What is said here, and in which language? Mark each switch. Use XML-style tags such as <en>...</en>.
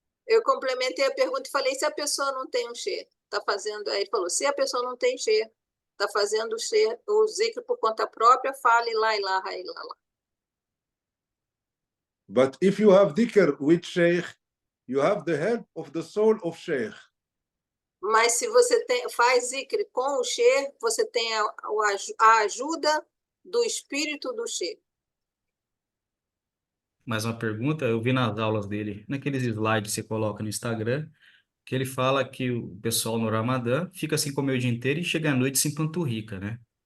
<pt>Eu complementei a pergunta e falei, se a pessoa não tem um Sheikh, está fazendo... Aí ele falou, se a pessoa não tem Sheikh, está fazendo o zikr por conta própria, fale La ilaha illallah.</pt> <en>But if you have dhikr with Sheikh, you have the help of the soul of Sheikh.</en> <pt>Mas se você faz zikr com o Sheikh, você tem a ajuda do espírito do Sheikh. Mais uma pergunta, eu vi nas aulas dele, naqueles slides que você coloca no Instagram, que ele fala que o pessoal no Ramadã fica assim comer o dia inteiro e chega à noite se empanturrica, né?</pt>